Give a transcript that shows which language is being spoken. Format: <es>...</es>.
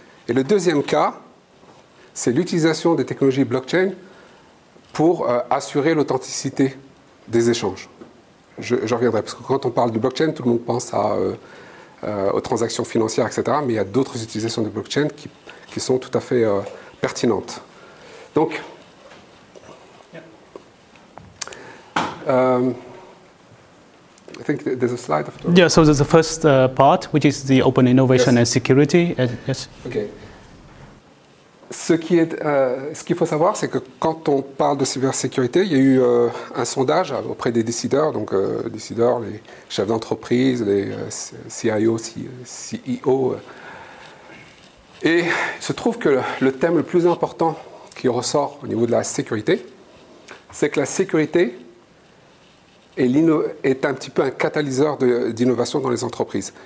<fr>Et le deuxième cas, c'est l'utilisation des technologies blockchain pour assurer l'authenticité des échanges. Je reviendrai, parce que quand on parle de blockchain, tout le monde pense aux transactions financières, etc. Mais il y a d'autres utilisations de blockchain qui sont tout à fait pertinentes. Donc,</fr> <en>I think there's a slide after. Yeah, so there's the first part, which is the open innovation and security. Yes. Okay.</en> <fr>Ce qu'il faut savoir, c'est que quand on parle de cybersécurité, il y a eu un sondage auprès des décideurs, donc décideurs, les chefs d'entreprise, les CIO, CEO. Et il se trouve que le thème le plus important qui ressort au niveau de la sécurité, c'est que la sécurité est un petit peu un catalyseur d'innovation dans les entreprises.</fr>